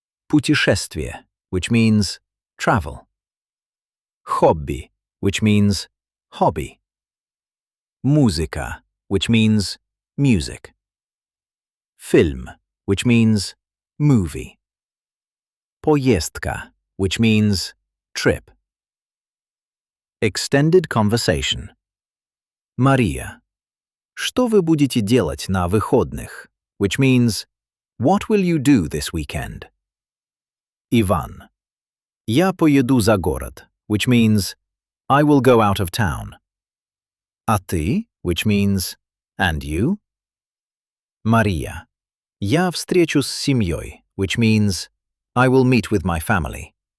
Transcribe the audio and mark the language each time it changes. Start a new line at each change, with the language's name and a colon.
Russian: Путешествие,
English: which means travel. Hobby, which means hobby.
Russian: Музыка,
English: which means music. Film, which means movie.
Russian: Поездка,
English: which means trip. Extended conversation.
Russian: Maria, что вы будете делать на выходных?
English: Which means, what will you do this weekend? Ivan,
Russian: я поеду за город,
English: which means, I will go out of town.
Russian: А ты,
English: which means, and you? Maria,
Russian: я встречусь с семьей,
English: which means, I will meet with my family.